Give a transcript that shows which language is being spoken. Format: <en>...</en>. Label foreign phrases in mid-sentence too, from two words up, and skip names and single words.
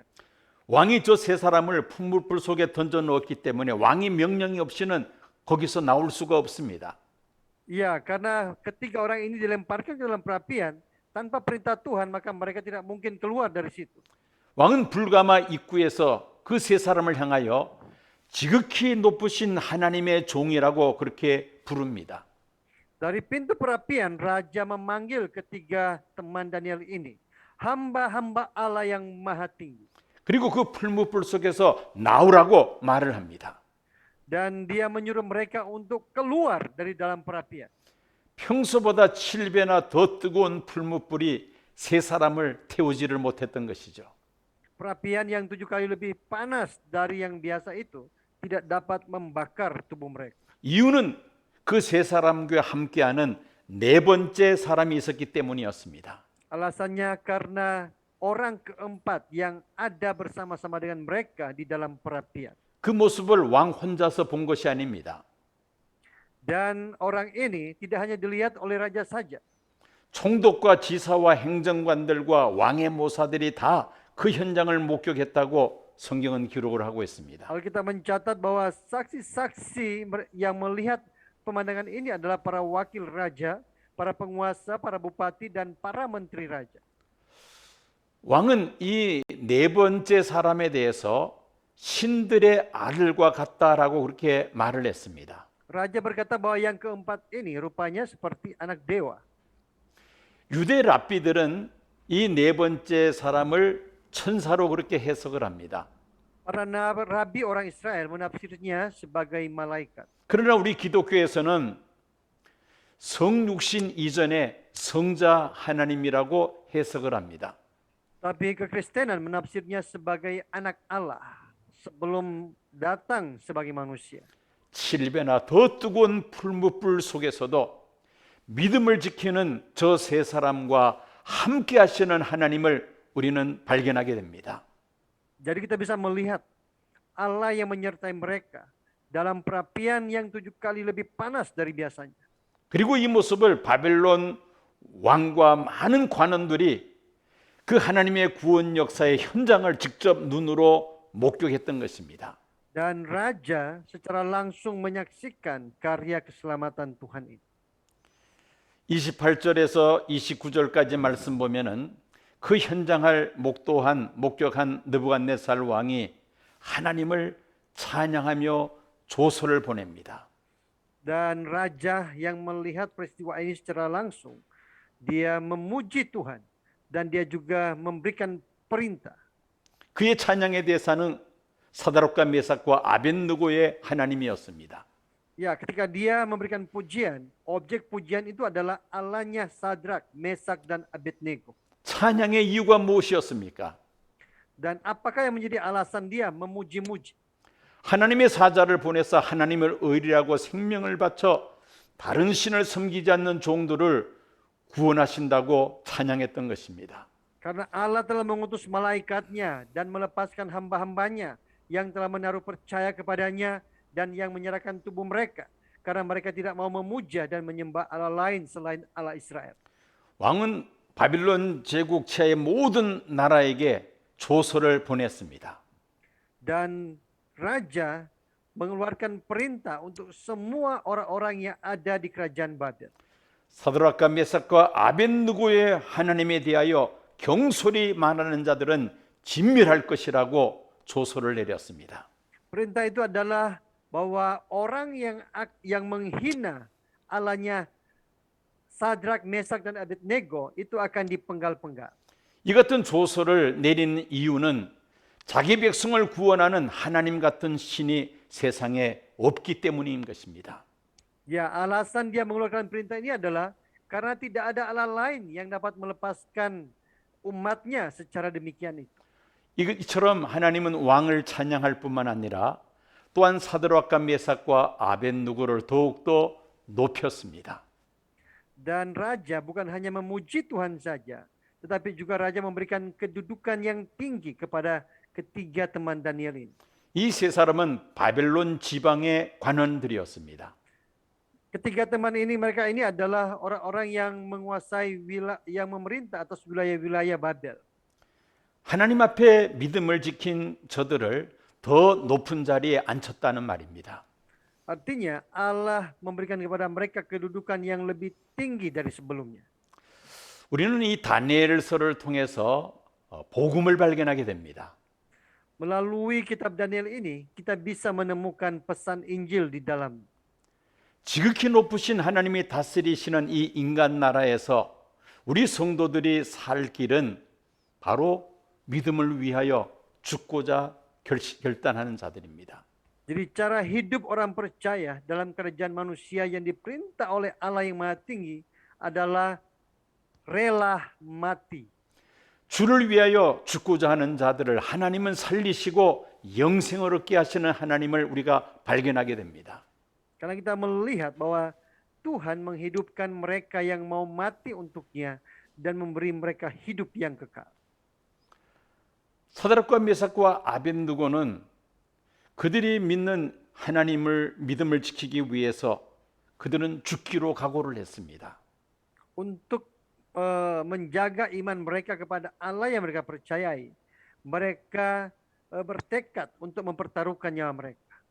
<ko>왕이 저 3사람을 풀무불 속에 던져 넣었기 때문에 왕이 명령이 없이는 거기서 나올 수가 없습니다.</ko> <id>Ya, karena ketiga orang ini dilemparkan ke dalam perapian tanpa perintah Tuhan, maka mereka tidak mungkin keluar dari situ.</id> <ko>왕은 불가마 입구에서 그 3사람을 향하여 지극히 높으신 하나님의 종이라고 그렇게 부릅니다.</ko> <id>Dari pintu perapian, raja memanggil ketiga teman Daniel ini, hamba-hamba Allah yang maha tinggi.</id> <ko>그리고 그 풀무불 속에서 나오라고 말을 합니다.</ko> <id>Dan dia menyuruh mereka untuk keluar dari dalam perapian.</id> <ko>평소보다 7배나 더 뜨거운 풀무불이 3사람을 태우지를 못했던 것이죠.</ko> <id>Perapian yang 7 kali lebih panas dari yang biasa itu tidak dapat membakar tubuh mereka.</id> <ko>이유는 그 3사람과 함께하는 4번째 사람이 있었기 때문이었습니다.</ko> <id>Alasannya karena orang keempat yang ada bersama-sama dengan mereka di dalam perapian.</id> <ko>그 모습을 왕 혼자서 본 것이 아닙니다.</ko> <id>Dan orang ini tidak hanya dilihat oleh raja saja.</id> <ko>총독과 지사와 행정관들과 왕의 모사들이 다 그 현장을 목격했다고 성경은 기록을 하고 있습니다.</ko> <id>Alkitab mencatat bahwa saksi-saksi yang melihat pemandangan ini adalah para wakil raja, para penguasa, para bupati, dan para menteri raja.</id> <ko>왕은 이 4번째 사람에 대해서 신들의 아들과 같다라고 그렇게 말을 했습니다.</ko> <id>Raja berkata bahwa yang keempat ini rupanya seperti anak dewa.</id> <ko>유대 랍비들은 이 4번째 사람을 천사로 그렇게 해석을 합니다.</ko> <id>Para rabi orang Israel menafsirnya sebagai malaikat.</id> <ko>그러나 우리 기독교에서는 성육신 이전에 성자 하나님이라고 해석을 합니다.</ko> <id>Tapi kekristenan menafsirnya sebagai anak Allah sebelum datang sebagai manusia.</id> <ko>7배나 더 뜨거운 풀무불 속에서도 믿음을 지키는 저 3사람과 함께 하시는 하나님을 우리는 발견하게 됩니다.</ko> <id>Jadi kita bisa melihat Allah yang menyertai mereka dalam perapian yang 7 kali lebih panas dari biasanya.</id> <ko>그리고 이 모습을 바벨론 왕과 많은 관원들이 그 하나님의 구원 역사의 현장을 직접 눈으로 목격했던 것입니다.</ko> <id>Dan raja secara langsung menyaksikan karya keselamatan Tuhan ini.</id> <ko>28절에서 29절까지 말씀 보면은 그 현장을 목격한 느부갓네살 왕이 하나님을 찬양하며 조서를 보냅니다.</ko> <id>Dan raja yang melihat peristiwa ini secara langsung, dia memuji Tuhan dan dia juga memberikan perintah.</id> <ko>그의 찬양의 대사는 사드락과 메삭과 아벳느고의 하나님이었습니다.</ko> <id>Ya, ketika dia memberikan pujian, objek pujian itu adalah Allahnya Sadrak, Mesak, dan Abednego.</id> <ko>찬양의 이유가 무엇이었습니까?</ko> <id>Dan apakah yang menjadi alasan dia memuji-muji?</id> <ko>하나님의 사자를 보내서 하나님을 의리라고 생명을 바쳐 다른 신을 섬기지 않는 종들을 구원하신다고 찬양했던 것입니다.</ko> <id>Karena Allah telah mengutus malaikatnya dan melepaskan hamba-hambanya yang telah menaruh percaya kepadanya dan yang menyerahkan tubuh mereka. Karena mereka tidak mau memuja dan menyembah Allah lain selain Allah Israel.</id> <ko>왕은 바빌론 제국체의 모든 나라에게 조서를 보냈습니다.</ko> <id>Dan raja mengeluarkan perintah untuk semua orang-orang yang ada di kerajaan Babel.</id> <ko>사드락과 메삭과 아벤느고의 하나님에 대하여 경솔히 말하는 자들은 진멸할 것이라고 조서를 내렸습니다.</ko> <id>Perintah itu adalah bahwa orang yang menghina Allahnya Sadrak, Mesak, dan Abednego itu akan dipenggal-penggal.</id> <ko>이 같은 조서를 내린 이유는 자기 백성을 구원하는 하나님 같은 신이 세상에 없기 때문인 것입니다.</ko> <id>Ya, alasan dia mengeluarkan perintah ini adalah karena tidak ada Allah lain yang dapat melepaskan umatnya secara demikian itu.</id> <ko>이처럼 하나님은 왕을 찬양할 뿐만 아니라 또한 사드락과 메삭과 아벤누고를 더욱더 높였습니다.</ko> <id>Dan raja bukan hanya memuji Tuhan saja, tetapi juga raja memberikan kedudukan yang tinggi kepada ketiga teman Daniel ini.</id> <ko>이 세 사람은 바벨론 지방의 관원들이었습니다.</ko> <id>Ketiga teman ini, mereka ini adalah orang-orang yang menguasai yang memerintah atas wilayah-wilayah Babel.</id> <ko>하나님 앞에 믿음을 지킨 저들을 더 높은 자리에 앉혔다는 말입니다.</ko> <id>Artinya Allah memberikan kepada mereka kedudukan yang lebih tinggi dari sebelumnya.</id> <ko>우리는 이 다니엘서를 통해서 복음을 발견하게 됩니다.</ko> <id>Melalui kitab Daniel ini, kita bisa menemukan pesan Injil di dalam.</id> <ko>지극히 높으신 하나님이 다스리시는 이 인간 나라에서 우리 성도들이 살 길은 바로 믿음을 위하여 죽고자 결단하는 자들입니다.</ko> <id>Jadi cara hidup orang percaya dalam kerajaan manusia yang diperintah oleh Allah yang Maha Tinggi adalah rela mati.</id> <ko>주를 위하여 죽고자 하는 자들을 하나님은 살리시고 영생을 얻게 하시는 하나님을 우리가 발견하게 됩니다.</ko> <id>Karena kita melihat bahwa Tuhan menghidupkan mereka yang mau mati untuknya dan memberi mereka hidup yang kekal.</id> <ko>사드락과 메삭과 아벤느고는 그들이 믿는 하나님을 믿음을 지키기 위해서 그들은 죽기로 각오를 했습니다.</ko> <id>Untuk menjaga iman mereka kepada Allah yang mereka percayai, mereka bertekad untuk mempertaruhkan nyawa mereka.</id>